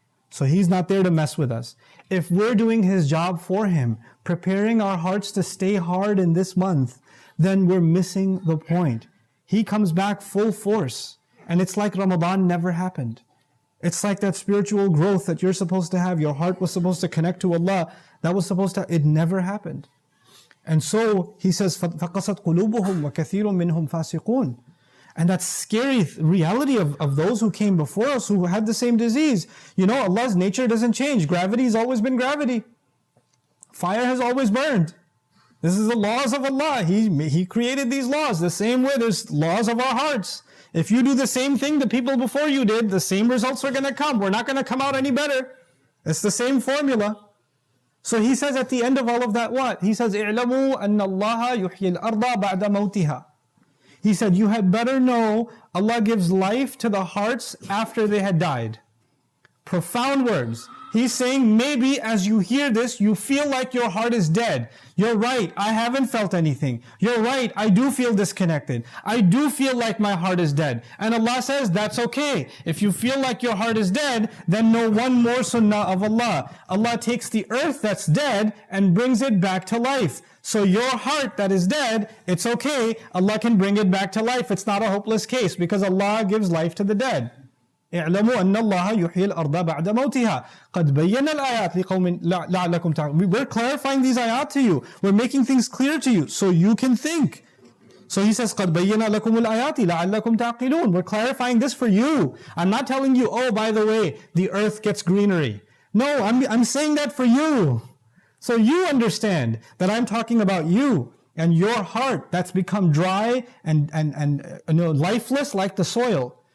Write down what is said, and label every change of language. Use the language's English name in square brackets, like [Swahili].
[English] So he's not there to mess with us. If we're doing his job for him, preparing our hearts to stay hard in this month, then we're missing the point. He comes back full force. And it's like Ramadan never happened. It's like that spiritual growth that you're supposed to have. Your heart was supposed to connect to Allah. It never happened. And so he says, [Arabic] فَقَسَتْ قُلُوبُهُمْ وَكَثِيرٌ مِّنْهُمْ فَاسِقُونَ. [English] And that scary reality of those who came before us who had the same disease. You know, Allah's nature doesn't change. Gravity has always been gravity. Fire has always burned. This is the laws of Allah. He created these laws. The same way there's laws of our hearts. If you do the same thing the people before you did, the same results are going to come. We're not going to come out any better. It's the same formula. So he says at the end of all of that what? He says, [Arabic] اعلموا أن الله يحيي الأرض بعد موتها. [English] He said, you had better know Allah gives life to the hearts after they had died. Profound words. He's saying maybe as you hear this, you feel like your heart is dead. You're right, I haven't felt anything. You're right, I do feel disconnected. I do feel like my heart is dead. And Allah says, that's okay. If you feel like your heart is dead, then know one more sunnah of Allah. Allah takes the earth that's dead and brings it back to life. So your heart that is dead, it's okay. Allah can bring it back to life. It's not a hopeless case because Allah gives life to the dead. [Arabic] اعلموا أن الله يحيي الأرض بعد موتها قد بينا الآيات لقوم لعلكم تعقلون. [English] We're clarifying these ayat to you. We're making things clear to you so you can think. So he says [Arabic] قد بينا لكم الآيات لعلكم تعقلون. [English] We're clarifying this for you. I'm not telling you, oh, by the way, the earth gets greenery. No, I'm saying that for you. So you understand that I'm talking about you and your heart that's become dry and lifeless like the soil.